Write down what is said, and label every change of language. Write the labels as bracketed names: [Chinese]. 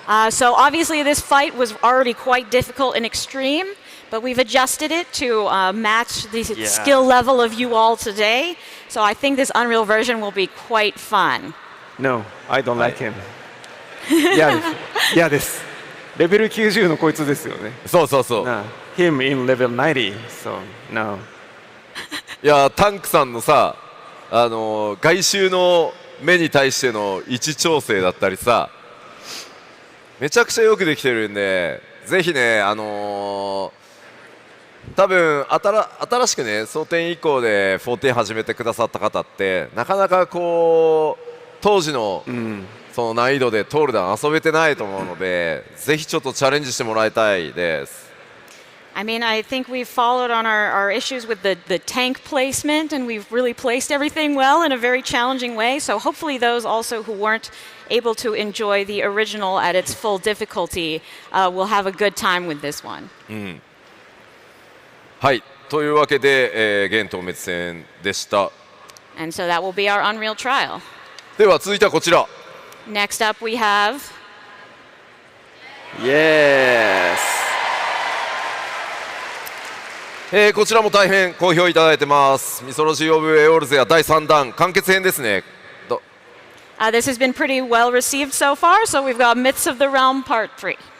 [English] So obviously this fight was already quite difficult and extreme, but we've adjusted it to match the skill level of you all today. So I think this Unreal version will be quite fun. No, I don't like him. [Japanese] 嫌です。レベル90のこいつですよね。そうそうそう。 [English] な Him in level 90, so no. [Japanese] いやタンクさんのさ、外周の目に対しての位置調整だったりさ、めちゃくちゃよくできてるんで、ぜひね、多分新しくね、蒼天以降で14始めてくださった方って、なかなかこう当時の、その難易度でトールダン遊べてないと思うので、ぜひちょっとチャレンジしてもらいたいです。 [English] I mean, I think we've followed on our issues with the tank placement, and we've really placed everything well in a very challenging way. So hopefully those also who weren't able to enjoy the original at its full difficulty will have a good time with this one. [Japanese] はい、というわけで、現討滅戦でした。 [English] And so that will be our Unreal trial. [Japanese] では続いてはこちら。 [English] Next up we have Yes. [Japanese] こちらも大変好評いただいてます。ミソロジー・オブ・エオルゼア第3弾完結編ですね。 [English] this has been pretty well received so far, so we've got Myths of the Realm Part 3.